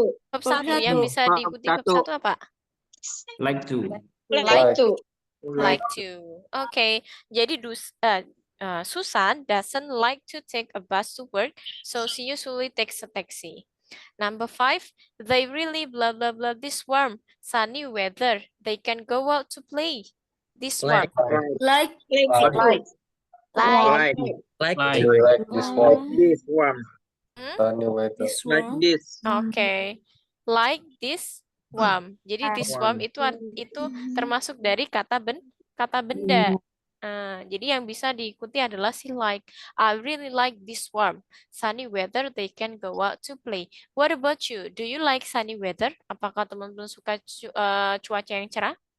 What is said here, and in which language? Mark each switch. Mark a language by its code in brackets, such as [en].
[id] Verb satu yang bisa diikuti verb satu apa? [en] Like to. Like. Like to. Okay. Jadi Susan doesn't like to take a bus to work, so she usually takes a taxi. Number 5, they really blah blah blah this warm, sunny weather. They can go out to play. This warm. Like. Like. Like. You like this one. This one. Sunny weather. This Like one. this. Okay. Like this warm. [id] Jadi this warm itu termasuk dari kata benda. Jadi yang bisa diikuti adalah si like. [en] I really like this warm, sunny weather. They can go out to play. What about you? Do you like sunny weather? [id] Apakah teman-teman suka cuaca yang cerah?